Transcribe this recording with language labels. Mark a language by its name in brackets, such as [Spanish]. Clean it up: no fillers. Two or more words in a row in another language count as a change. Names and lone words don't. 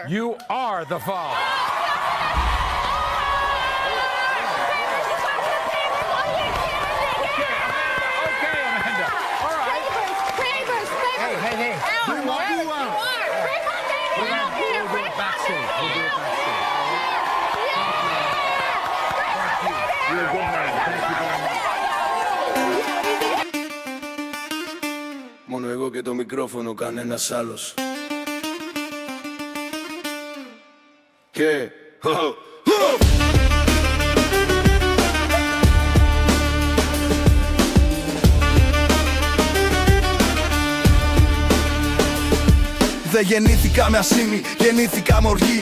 [English] you are the father. Hey. Bring my baby out here. We'll do it backstage. You're a good man. Thank you very much. [Greek] μικρόφωνο κανένας άλλος. Και... Δεν γεννήθηκα με ασήμι, γεννήθηκα με οργή.